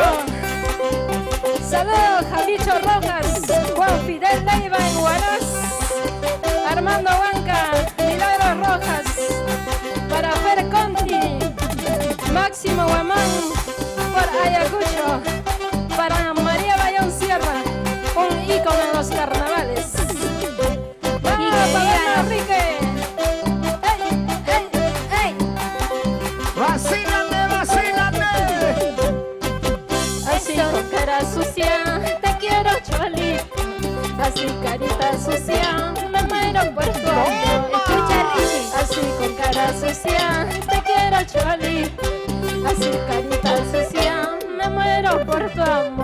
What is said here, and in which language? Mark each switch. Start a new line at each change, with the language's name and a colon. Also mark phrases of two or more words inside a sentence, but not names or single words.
Spanish: Saludos, Jalicho Rojas, Juan Fidel Leiva en Huaraz, Armando Huanca, Milagros Rojas, para Fer Conti, Máximo Guamán, por Ayacucho, para María Bayón Sierra, un ícono en los carnavales. ¡Vamos, Pablo Enrique! ¡Ey, ey, ey! ¡Vacílate, vacílate! Así con cara sucia, te quiero cholito. Así carita sucia, me muero por tu amor. Escucha, Richie. Así con cara sucia, te quiero cholito. Así carita sucia, me muero por tu amor.